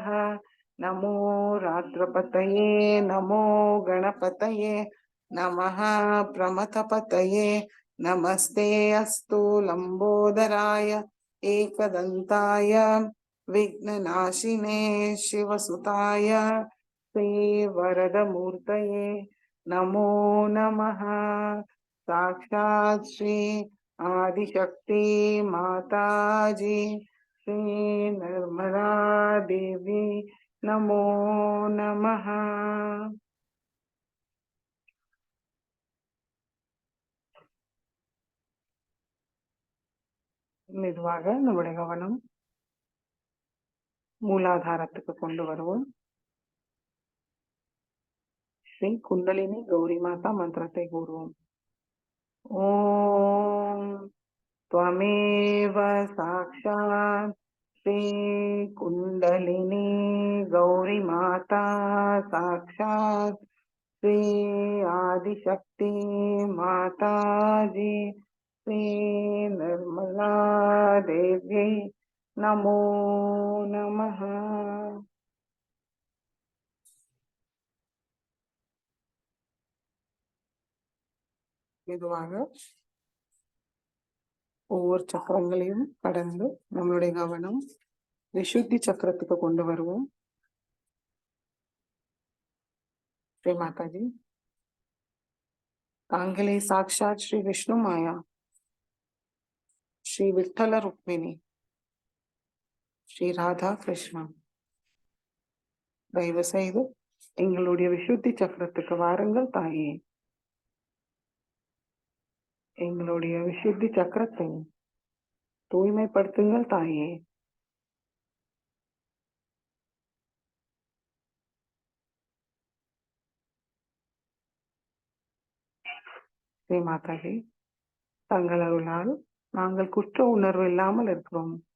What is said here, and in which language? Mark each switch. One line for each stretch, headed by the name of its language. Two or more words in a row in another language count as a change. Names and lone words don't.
Sanskrit: नमो रात्रपतये नमो गणपतये नमः प्रमथपतये नमस्ते अस्तु लंबोदराय एकदन्ताय विघ्ननाशिने शिवसुताय श्री वरदमूर्तये नमो नमः। साक्षात् श्री आदिशक्ति माताजी श्री निर्मला देवी नमो नमः।
Tamil: மெதுவாக நம்முடைய கவனம் மூலாதாரத்துக்கு கொண்டு வருவோம். ஸ்ரீ குண்டலினி கௌரி மாதா மந்திரத்தை கூறுவோம்.
Sanskrit: ஓம் त्वमेव साक्षात् श्री कुंडलिनी गौरी माता साक्षात् श्री आदिशक्ति माताजी श्री निर्मला देवी नमो नमः।
Tamil: மெதுவாக ஒவ்வொரு சக்கரங்களையும் கடந்து நம்மளுடைய கவனம் விசுத்தி சக்கரத்துக்கு கொண்டு வருவோம். ஸ்ரீ மாதா ஜி தாங்கள் சாக்ஷாத் ஸ்ரீ விஷ்ணு மாயா ஸ்ரீ விட்டல் ருக்மிணி ஸ்ரீ ராதா கிருஷ்ணா தயவு செய்து எங்களுடைய விசுத்தி சக்கரத்துக்கு வாருங்கள் தாயே. எங்களுடைய விசுத்தி சக்கரத்தை தூய்மைப்படுத்துங்கள் தாயே. ஸ்ரீ மாதாஜி தங்கள் அருளால் நாங்கள் குற்ற உணர்வு இல்லாமல் இருக்கிறோம்.